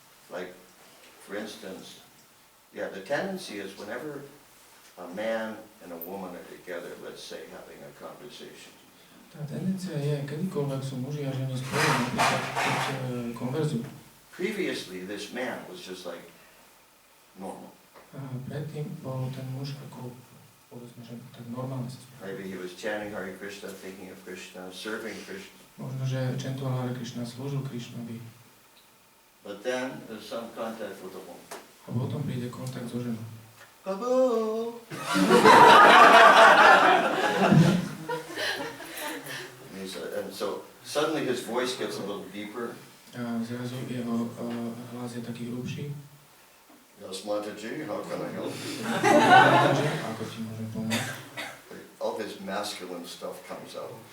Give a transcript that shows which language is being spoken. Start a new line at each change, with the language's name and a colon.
English: Like, for instance, the tendency is whenever a man and a woman are together, let's say, having a conversation.
Slovak: Tá tendencia je, kedykoľvek sú muži a ženy spolu, napríklad keď konverzujú.
English: Previously, this man was just like normal.
Slovak: A predtým bol ten muž ako, povedzme, že tak normálne sa spolu.
English: Maybe he was chanting Hare Krishna, thinking of Krishna, serving Krishna.
Slovak: Možno, že čentoval Hare Krišna, slúžil Krišnovi.
English: But then there's some contact with a woman.
Slovak: A potom príde kontakt so ženou.
English: Prabhu! And so suddenly his voice gets a little deeper.
Slovak: A zrazu jeho hlas je taký hrubší.
English: Yes, Mataji, how can I help you?
Slovak: Ako ti môžem pomôcť?
English: All his masculine stuff comes out.